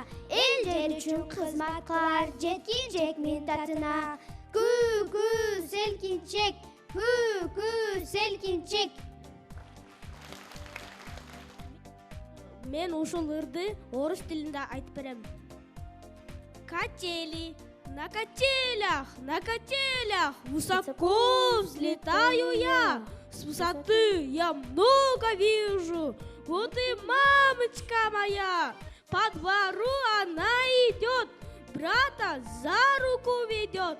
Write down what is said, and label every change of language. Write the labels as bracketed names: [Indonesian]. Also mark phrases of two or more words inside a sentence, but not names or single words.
[Kyrgyz] Эл жер үчүн кызмат кылар жеткинчек минтатына. Күү селкинчек, күү селкинчек. Мен ушул ырды орус тилинде айтып берем. [Russian] Качели, на качелях, высоко взлетаю я. С высоты я много вижу. Вот и мамочка моя. По двору она идет, брата за руку ведет.